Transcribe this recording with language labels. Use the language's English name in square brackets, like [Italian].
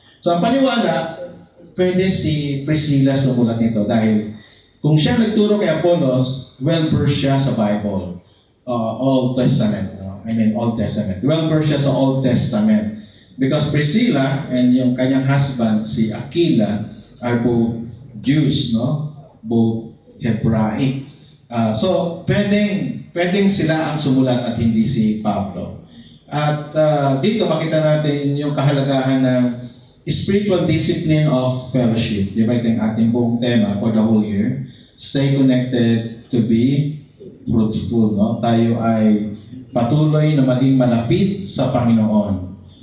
[Filipino] So ang paniwala, pwede si Priscilla sumulat nito dahil kung siya nagturo kay Apollos, well-versed siya sa Bible. Old Testament. Old Testament. Well-versed siya sa Old Testament. [English] Because Priscilla and [Filipino] yung kanyang husband, [English] si Aquila, are both Jews, no? Both Hebraic. [Filipino] So, pwedeng sila ang sumulat at hindi si Pablo. At dito makita natin yung kahalagahan ng spiritual discipline of fellowship. Di ba ito yung ating buong tema for the whole year? [English] Stay connected to be fruitful. [Filipino] No? Tayo ay patuloy na maging malapit sa Panginoon.